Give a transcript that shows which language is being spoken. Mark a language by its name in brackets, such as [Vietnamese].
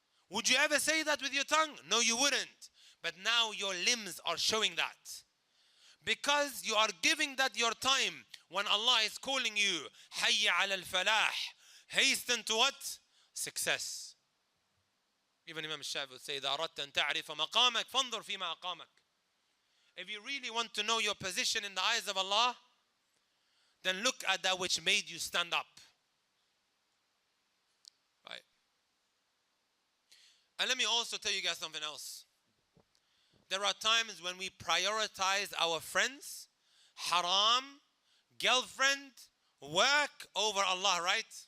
[English] Would you ever say that with your tongue? No, you wouldn't. But now your limbs are showing that. Because you are giving that your time when Allah is calling you, [Arabic] حَيَّ عَلَى الْفَلَاحِ, [English] hasten to what? Success. Even Imam Shafi would say, [Arabic] إِذَا أَرَدْتَ أَن تَعْرِفَ مَقَامَكَ فَانظُرْ فِي مَا أَقَامَكَ. [English] If you really want to know your position in the eyes of Allah, then look at that which made you stand up. Right. And let me also tell you guys something else. There are times when we prioritize our friends, haram, girlfriend, work over Allah, right?